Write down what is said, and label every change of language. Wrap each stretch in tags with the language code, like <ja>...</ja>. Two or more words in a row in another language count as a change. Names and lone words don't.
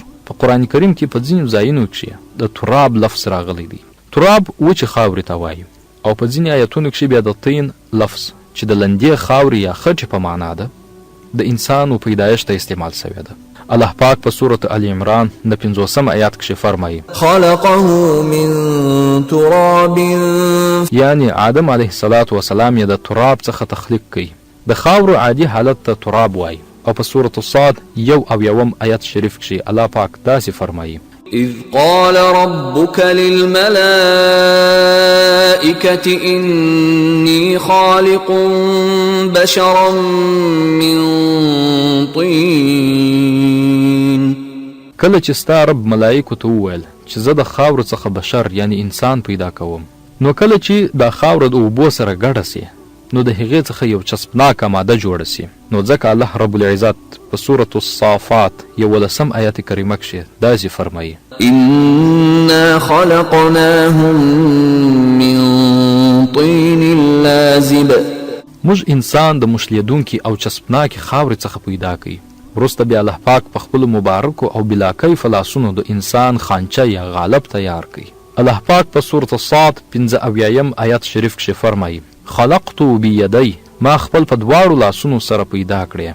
<ps>په قرآن کریم کې په ځینو ځایونو کښې د تراب لفظ راغلی دی. تراب وچې خاورې ته وایي او په ځینې آیتونو کښې بیا د طین لفظ چې د لندې خاورې یا خټې په معنا ده د انسان و پیدایش ته استعمال سوی ده. الله پاک په سورة آل عمران د 50 آیات کښې فرمایي</ps> <ar>خلقه من تراب،</ar> <ps>یعنی آدم</ps> <ar>علیه السلام</ar> <ps>یې د تراب څخه تخلیق کوي. د خاورو عادي حالت ته تراب وایي. او په سورة الصاد 1 آیت شریف کښې الله پاک داسې فرمایي</ps> <ar>إذ قال ربك للملائكة إني خالق بشرا من طين.</ar> <ps>کله چې ستا رب ملائکو ته وویل چې زه د خاورو څخه بشر یعنی انسان پیدا کوم، نو کله چې دا خاوره د اوبو سره ګډه سي نو د هغې څخه یو چسپناکه ماده جوړه سي. نو ځکه</ps> <ar>الله رب العزت</ar> <ps>په سورة الصافات 11 آیت کریمه کښې داسې فرمایي</ps> <ar>إنا خلقناهم من طين لازب.</ar> <ps>موږ انسان د مشلیدونکي او چسپناکې خاورې څخه پیدا کوي. وروسته بیا الله پاک په خپلو مبارکو او بلا کیفه لاسونو د انسان خانچه یا غالب تیار کوي. الله پاک په سورة الصاد 75 آیت شریف کښې فرمایي</ps> <ar>خلقتو بیدی،</ar> <ps>ما خپل په دواړو لاسونو سره پیدا کړی.</ps>